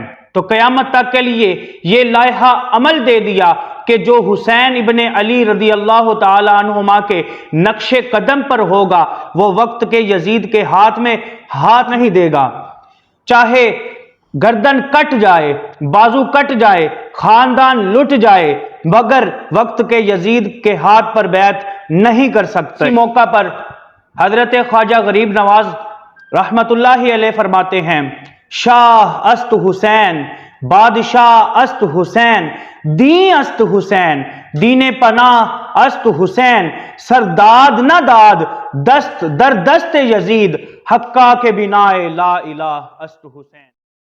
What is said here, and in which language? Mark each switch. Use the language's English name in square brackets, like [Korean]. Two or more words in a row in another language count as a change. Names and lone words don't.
[Urdu] تو قیامت تک کے لیے یہ لائحہ عمل دے دیا کہ جو حسین ابن علی [Arabic] رضی اللہ تعالی عنہما [Urdu] کے نقش قدم پر ہوگا وہ وقت کے یزید کے ہاتھ میں ہاتھ نہیں دے گا، چاہے گردن کٹ جائے، بازو کٹ جائے، خاندان لٹ جائے، مگر وقت کے یزید کے ہاتھ پر بیعت نہیں کر سکتا۔ اس موقع پر حضرت خواجہ غریب نواز [Arabic] رحمت اللہ علیہ [Urdu] فرماتے ہیں، [Persian] شاہ است حسین، بادشاہ است حسین، دین است حسین، دین پناہ است حسین، سرداد نہ داد دست در دست یزید، حقا کے بنائے لا الہ است حسین۔